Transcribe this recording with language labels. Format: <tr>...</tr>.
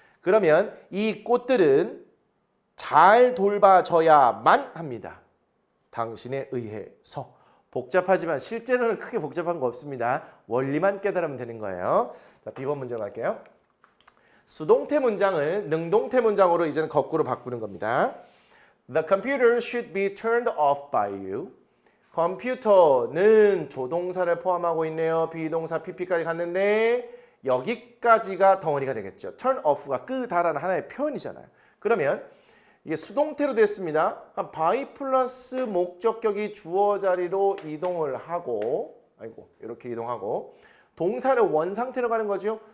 <ko>그러면 이 꽃들은 잘 돌봐줘야만 합니다. 당신에 의해서. 복잡하지만 실제로는 크게 복잡한 거 없습니다. 원리만 깨달으면 되는 거예요. 자, B번 문제 갈게요. 수동태 문장을 능동태 문장으로 이제는 거꾸로 바꾸는 겁니다.</ko> <en>The computer should be turned off by you.</en> <ko>컴퓨터는 조동사를 포함하고 있네요. 비동사 PP까지 갔는데 여기까지가 덩어리가 되겠죠. turn off가 끄다라는 하나의 표현이잖아요. 그러면 이게 수동태로 됐습니다. by 플러스 목적격이 주어 자리로 이동을 하고 이렇게 이동하고 동사를 원상태로 가는 거죠.</ko>